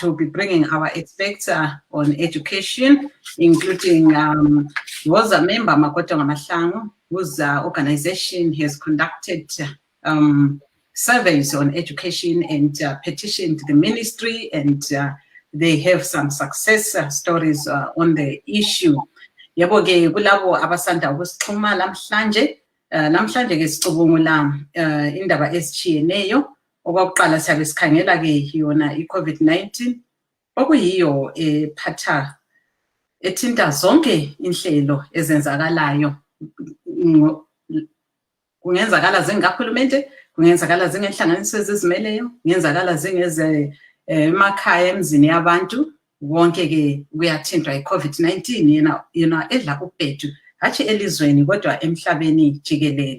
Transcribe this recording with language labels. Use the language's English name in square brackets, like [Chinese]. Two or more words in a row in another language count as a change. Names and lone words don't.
[English] We'll be bringing our experts on education, including was a member Makoto Ngamashango, whose organization has conducted surveys on education and petitioned the ministry, and they have some success stories on the issue. [North Ndebele] Yabo ke kulabo abasanda ukusixhuma namhlanje ke sicubungula indaba ezitshiyeneyo. Okokuqala siyabe sikhangela ke yona i-COVID-19 okuyiyo ethinta zonke inhlelo ezenzakalayo, kungenzakala zingakahulumente, kungenzakala zingenhlanganiso ezizimeleyo, kungenzakala zingeze emakhaya emzini yabantu, wonke ke kuyathintwa i-COVID-19 yena edla ubhedu hatshi elizweni kodwa emhlabeni jikelele.